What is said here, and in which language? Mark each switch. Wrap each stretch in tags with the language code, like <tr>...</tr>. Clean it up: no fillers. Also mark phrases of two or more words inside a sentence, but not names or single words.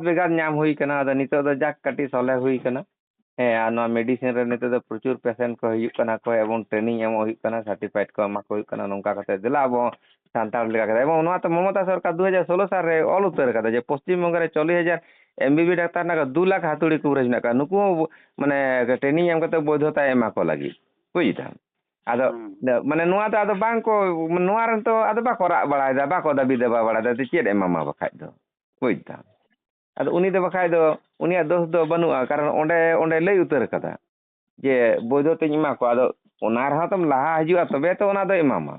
<sat>ᱵᱮᱜᱟᱛ ᱧᱟᱢ ᱦᱩᱭ ᱠᱟᱱᱟ, ᱟᱫᱚ ᱱᱤᱛᱚᱜ ᱫᱚ ᱡᱟᱠ ᱠᱟᱹᱴᱤᱡ ᱥᱚᱞᱦᱮ ᱦᱩᱭ ᱠᱟᱱᱟ, ᱦᱮᱸ ᱟᱨ ᱱᱚᱣᱟ ᱢᱮᱰᱤᱥᱤᱱ ᱨᱮ ᱱᱤᱛᱚᱜ ᱫᱚ ᱯᱨᱚᱪᱩᱨ ᱯᱮᱥᱮᱱᱴ ko ᱦᱤᱡᱩᱜ ᱠᱟᱱᱟ ko, ᱮᱵᱚᱝ ᱴᱨᱮᱱᱤᱝ ᱮᱢᱚᱜ ᱦᱩᱭᱩᱜ ᱠᱟᱱᱟ, ᱥᱟᱨᱴᱤᱯᱷᱟᱭᱤᱰ ko ᱮᱢᱟ ᱠᱚ ᱦᱩᱭᱩᱜ ᱠᱟᱱᱟ, ᱱᱚᱝᱠᱟ ᱠᱟᱛᱮ ᱫᱮᱞᱟ ᱟᱵᱚ ᱥᱟᱱᱛᱟᱲ ᱞᱮᱠᱟ ᱠᱟᱛᱮ, ᱮᱵᱚᱝ ᱱᱚᱣᱟ ᱛᱚ ᱢᱚᱢᱚᱛᱟ ᱥᱚᱨᱠᱟর 2016 ᱥᱟᱞᱨᱮ ᱚᱞ ᱩᱛᱟᱹᱨ ᱠᱟᱫᱟ ᱡᱮ ᱯᱚᱥᱪᱤᱢ ᱵᱚᱝᱜᱚ ᱨᱮ 40,000 MBB ᱰᱟᱠᱛᱟᱨ ᱦᱮᱱᱟᱜ ᱠᱚᱣᱟ,</sat> <bn>2 লাখ হাতুড়ি কুবরেজ</bn> <sat>ᱦᱮᱱᱟᱜ ᱠᱚᱣᱟ, ᱱᱩᱠᱩ ᱦᱚᱸ ᱢᱟᱱᱮ ᱴᱨᱮᱱᱤᱝ ᱮᱢ ᱠᱟᱛᱮ ᱵᱳᱭᱫᱷᱚᱛᱟᱭ ᱮᱢᱟ ᱠᱚ ᱞᱟᱹᱜᱤᱫ, ᱵᱩᱡ ᱫᱟᱢ ᱟᱫᱚ ᱢᱟᱱᱮ ᱱᱚᱣᱟ ᱫᱚ ᱟᱫᱚ ᱵᱟᱝ ᱠᱚ, ᱱᱚᱣᱟ ᱨᱮᱱ ᱛᱚ ᱟᱫᱚ ᱵᱟᱠᱚ ᱨᱟᱜ ᱵᱟᱲᱟᱭᱮᱫᱟ, ᱵᱟᱠᱚ ᱫᱟᱹᱵᱤ ᱫᱟᱵᱟ ᱵᱟᱲᱟᱭᱮᱫᱟ, ᱪᱮᱫ ᱮᱢᱟᱢᱟ ᱵᱟᱠᱷᱟᱡ ᱫᱚ, ᱵᱩᱡ ᱫᱟᱢ ᱟᱫᱚ ᱩᱱᱤ ᱫᱚ ᱵᱟᱠᱷᱟᱡ ᱫᱚ ᱩᱱᱤᱭᱟᱜ ᱫᱳᱥ ᱫᱚ ᱵᱟᱹᱱᱩᱜᱼᱟ, ᱠᱟᱨᱚᱱ ᱚᱸᱰᱮ ᱞᱟᱹᱭ ᱩᱛᱟᱹᱨ ᱠᱟᱫᱟ ᱡᱮ ᱵᱳᱭᱫᱷᱚᱛᱟᱧ ᱮᱢᱟ ᱠᱚᱣᱟ, ᱟᱫᱚ ᱚᱱᱟ ᱨᱮᱦᱚᱸ ᱛᱚᱢ ᱞᱟᱦᱟ ᱦᱤᱡᱩᱜᱼᱟ ᱛᱚᱵᱮ ᱛᱚ ᱚᱱᱟ ᱫᱚᱭ ᱮᱢᱟᱢᱟ,</sat>